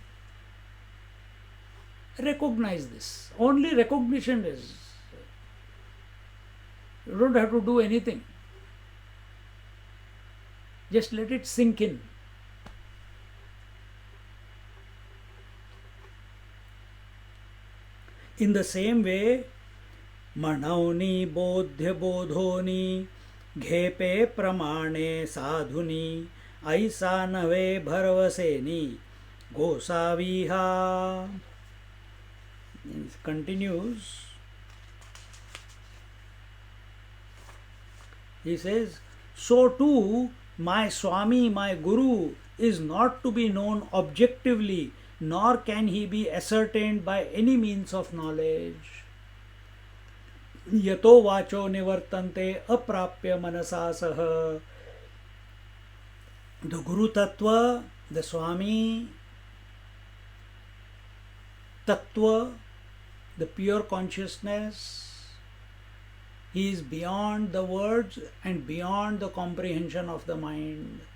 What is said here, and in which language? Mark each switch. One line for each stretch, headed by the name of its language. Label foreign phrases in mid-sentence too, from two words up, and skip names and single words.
English: Recognize this. Only recognition is. You don't have to do anything. Just let it sink in. In the same way,
Marathi: मणौनि बोध्य बोधोनि घेपे प्रमाणे साधुनि ऐसा नवे भरवसेनि गोसाविहा.
English: Continues. He says, so too my Swami, my Guru, is not to be known objectively, nor can he be ascertained by any means of knowledge.
Sanskrit: यतो वाचो निवर्तन्ते अप्राप्य मनसा सह.
English: The Guru Tattva, the Swami Tattva, the pure consciousness, he is beyond the words and beyond the comprehension of the mind.